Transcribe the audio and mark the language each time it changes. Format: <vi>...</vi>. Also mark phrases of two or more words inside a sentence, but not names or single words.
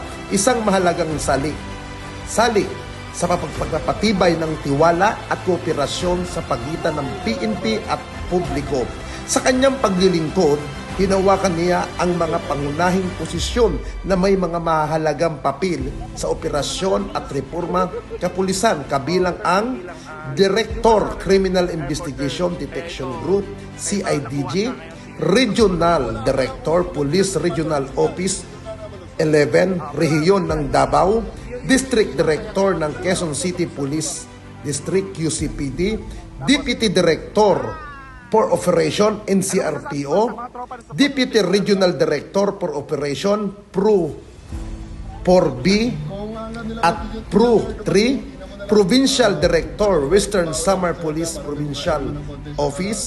<tl>Isang mahalagang sali sa pagpapatibay ng tiwala at kooperasyon sa pagitan ng PNP at publiko. Sa kanyang paglilingkod, hinawakan niya ang mga pangunahing posisyon na may mga mahalagang papel sa operasyon at reforma kapulisan, kabilang ang Director Criminal Investigation Detection Group, CIDG, Regional Director Police Regional Office 11, Rehiyon ng Davao, District Director ng Quezon City Police District QCPD, Deputy Director for Operation NCRPO, Deputy Regional Director for Operation PRO 4B at PRO 3, Provincial Director Western Samar Police Provincial Office.</tl>